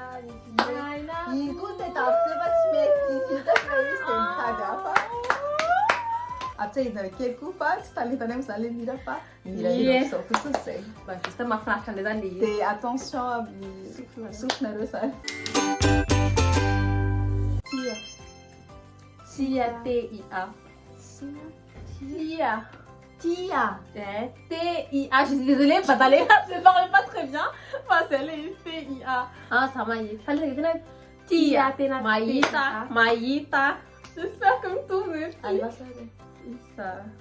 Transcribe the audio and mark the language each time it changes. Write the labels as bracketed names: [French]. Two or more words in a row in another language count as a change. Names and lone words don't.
[Malagasy] Iny koa tetafy fa tsy mety hita fa izy dia mitady hafa. Ampitsahidina kely koa fa tsy talentanay amin'izany ilay mira fa mira izao fotsiny izay. Juste mahafinaritra an'ilay zany le izy. Dia attention amin'ny sofinareo izany. Tia. Tia, T-I-A. Tia. Tia. T-I-A. [French] Je suis désolée, je ne parle pas très bien. Enfin, c'est les T-I-A. Ah, ça m'a dit. Fallait que Tia, Maïta, Maïta. J'espère comme tout le monde. Alibasary. Ça.